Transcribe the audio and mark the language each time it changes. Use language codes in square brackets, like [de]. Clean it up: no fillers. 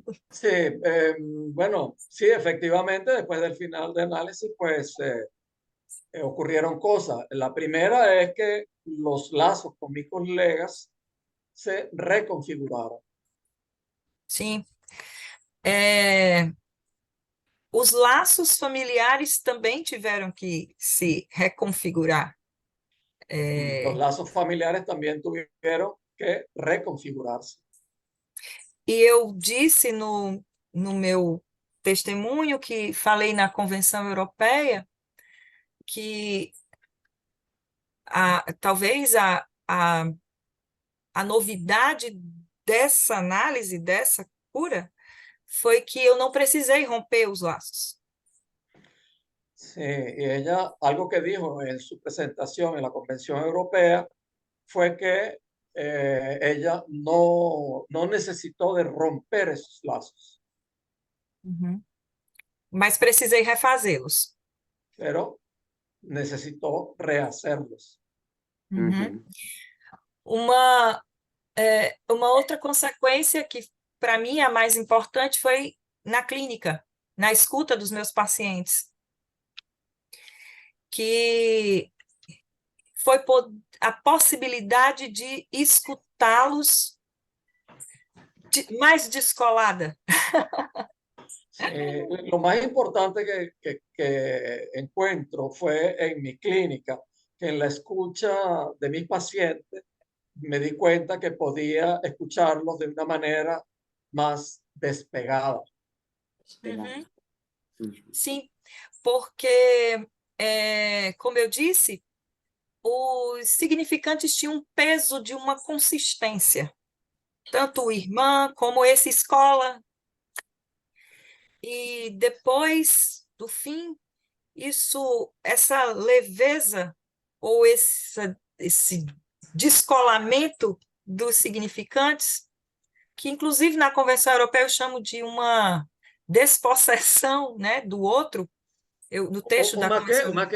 [es] Sí, bueno, sí, efectivamente, después del final de análisis, pues ocurrieron cosas. La primera es que los lazos con mis colegas se reconfiguraron. [pt] Sim. Os laços familiares também tiveram que se reconfigurar. [es] Los lazos familiares también tuvieron que reconfigurarse. [pt] E eu disse no meu testemunho, que falei na Convenção Europeia, que talvez a novidade dessa análise, dessa cura, foi que eu não precisei romper os laços. [es] Sí, y ella, algo que dijo en su presentación en la Convención Europea fue que ella no necesitó de romper esos lazos. [pt] Mas precisei refazê-los. [es] Pero necesitó rehacerlos. [pt] Uma outra consequência que, para mim, a mais importante foi na clínica, na escuta dos meus pacientes, que foi a possibilidade de escutá-los mais descolada. [es] Lo más importante que encuentro fue en mi clínica, que en la escucha de mis pacientes me di cuenta que podía escucharlos de una manera más despegada. [pt] Sim, porque, como eu disse, os significantes tinham um peso de uma consistência, tanto irmã como esse escola. E depois do fim, essa leveza ou esse descolamento dos significantes, que inclusive na Convenção Europeia eu chamo de uma despossessão, né, do outro, no texto da Convenção.